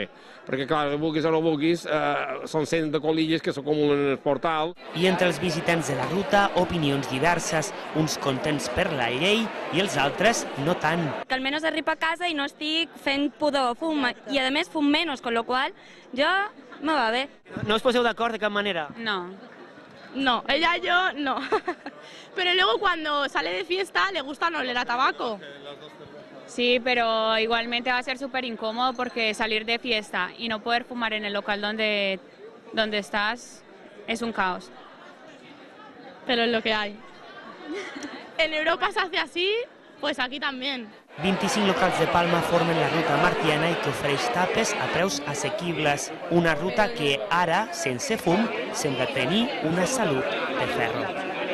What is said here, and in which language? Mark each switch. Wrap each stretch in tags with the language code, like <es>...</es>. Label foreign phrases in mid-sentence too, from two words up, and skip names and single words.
<ca>Perquè, clar, vulguis o no vulguis, són cent de colilles que s'acumulen en el portal. I entre els visitants de la ruta, opinions diverses. Uns contents per la llei i els altres no tant. Que almenys arribo a casa i no estic fent pudor, fum, i a més fum menys,</ca> <es>con lo cual yo</es> <ca>me va bé. No us poseu d'acord de cap manera? No.</ca> <es>No, ella y yo no. Pero luego cuando sale de fiesta le gusta no oler a tabaco. Sí, pero igualmente va a ser súper incómodo porque salir de fiesta y no poder fumar en el local donde estás es un caos. Pero es lo que hay. En Europa se hace así, pues aquí también.</es> <ca>25 locals de Palma formen la ruta martiana i que ofereix tapes a preus assequibles. Una ruta que ara, sense fum, sembla tenir una salut de ferro.</ca>